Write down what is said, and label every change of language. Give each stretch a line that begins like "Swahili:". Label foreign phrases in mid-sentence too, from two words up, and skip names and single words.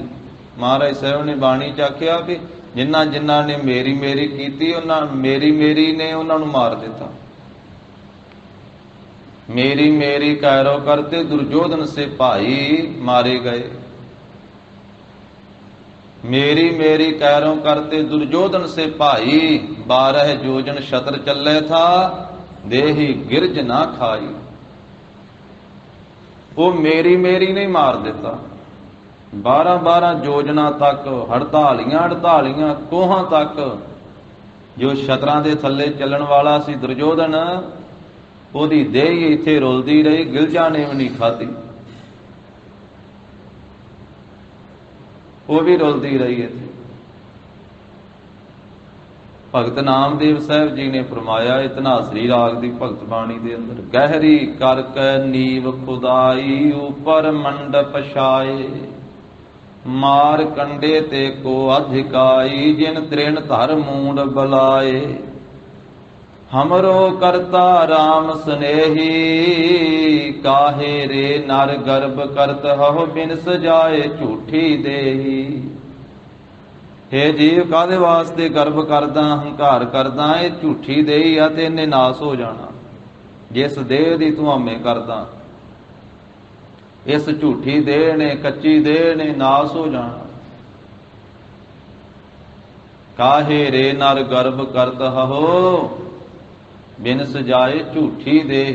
Punjabi: ਮਹਾਰਾਜ ਸਾਹਿਬ ਨੇ ਬਾਣੀ 'ਚ ਆਖਿਆ ਵੀ ਜਿਨ੍ਹਾਂ ਨੇ ਮੇਰੀ ਕੀਤੀ, ਉਹਨਾਂ ਮੇਰੀ ਨੇ ਉਹਨਾਂ ਨੂੰ ਮਾਰ ਦਿੱਤਾ।
Hindi: ਮੇਰੀ ਕਾਇਰੋ ਕਰਤੇ ਦੁਰਜੋਧਨ ਸੇ ਭਾਈ ਮਾਰੇ ਗਏ। ਮੇਰੀ ਕਾਇਰੋ ਕਰਤੇ ਦੁਰਜੋਧਨ ਸੇ ਭਾਈ, 12 योजन शतर चले था देही गिरज ना खाई। वो मेरी नहीं मार देता।
Punjabi: 12 ਯੋਜਨਾ ਤਕ ਹੜਤਾਲੀਆਂ ਕੋਹਾਂ ਤਕ ਜੋ ਸ਼ਤਰਾਂ ਦੇ ਥੱਲੇ ਚੱਲਣ ਵਾਲਾ ਸੀ ਦੁਰਯੋਧਨ, ਉਹਦੀ ਦੇਹ ਹੀ ਇੱਥੇ ਰੁਲਦੀ ਰਹੀ, ਗਿਲਜਾਂ ਨੇ ਵੀ ਨਹੀਂ ਖਾਧੀ, ਉਹ ਵੀ ਰੁਲਦੀ ਰਹੀ ਇੱਥੇ। ਭਗਤ ਨਾਮਦੇਵ ਸਾਹਿਬ ਜੀ ਨੇ ਫਰਮਾਇਆ ਧਨਾਸਰੀ ਰਾਗ ਦੀ ਭਗਤ ਬਾਣੀ ਦੇ ਅੰਦਰ,
Hindi: ਗਹਿਰੀ ਕਰ ਕੈ ਨੀਵ ਖੁਦਾਈ ਉਪਰ ਮੰਡਪ ਛਾਏ, ਮਾਰ ਕੰਡੇ ਤੇ ਕੋ ਅਧਿਕਾਈ ਜਿਨ ਤ੍ਰਿਣ ਧਰ ਮੂੰਡ ਬਲਾਏ। हमरो करता राम स्नेही काहे रे नर गर्भ करत हो बिन सजाए झूठी देही।
Punjabi: ਹੇ ਜੀਵ ਕਾਦੇ ਵਾਸਤੇ ਗਰਭ ਕਰਦਾ ਹੰਕਾਰ ਕਰਦਾ, ਇਹ ਝੂਠੀ ਦੇਹੀ ਆ ਤੇ ਇਹਨੇ ਨਾਸ਼ ਹੋ ਜਾਣਾ। ਜਿਸ ਦੇਹ ਦੀ ਤੂ ਹਮੇਂ ਕਰਦਾ, ਇਸ ਝੂਠੀ ਦੇਹ ਨੇ ਕੱਚੀ ਦੇਹ ਨੇ ਨਾਸ਼ ਹੋ ਜਾਣਾ।
Hindi: काहे रे नर गर्भ करत हो बिन सजाए झूठी देही।